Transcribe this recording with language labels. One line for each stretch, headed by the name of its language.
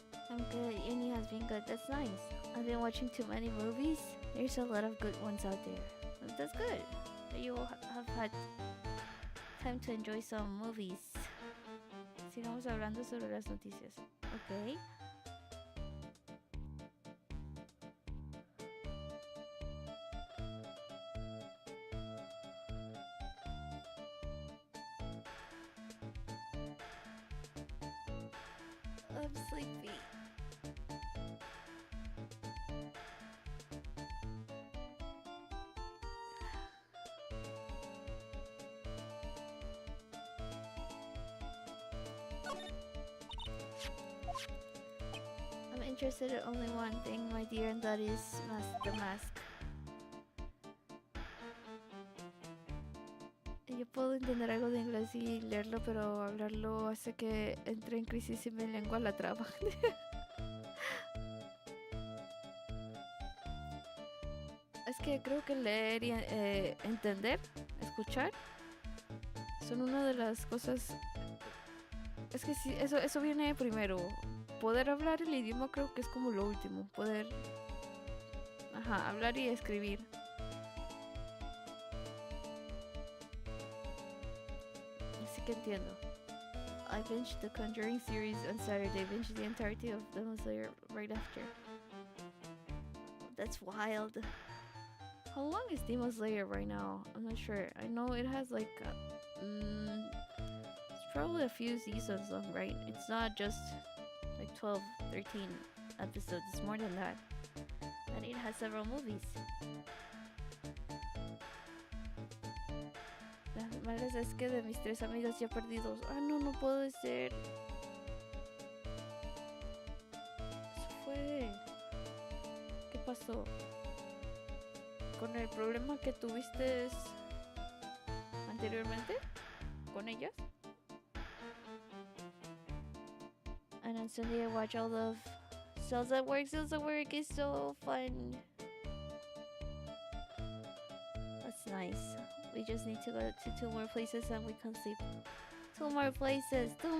English: I'm good. Uni has been good. That's nice. I've been watching too many movies. There's a lot of good ones out there. But that's good. You will have had time to enjoy some movies.
Spanish: Sigamos hablando sobre las noticias.
English: Okay. I'm sleepy. I'm interested in only one thing, my dear, and that is the mask.
Spanish: Yo puedo entender algo de inglés y leerlo, pero hablarlo hace que entre en crisis y mi lengua la traba. Es que creo que leer y entender, escuchar, son una de las cosas. Es que sí, eso viene primero. Poder hablar el idioma creo que es como lo último. Poder, hablar y escribir. Así que entiendo.
English: I binged the Conjuring series on Saturday. Binged the entirety of Demon Slayer right after. That's wild. How long is Demon Slayer right now? I'm not sure. I know it has like it's probably a few seasons long, right? It's not just like 12, 13 episodes. It's more than that. And it has several movies.
Spanish: Las malas es que de mis 3 amigas ya perdí 2. Ah, no puede ser. Eso fue. ¿Qué pasó? Con el problema que tuviste anteriormente con ellas.
English: And on Sunday I watch all of Cells at Work. Cells at Work is so fun. That's nice. We just need to go to 2 more places and we can sleep. 2 more places.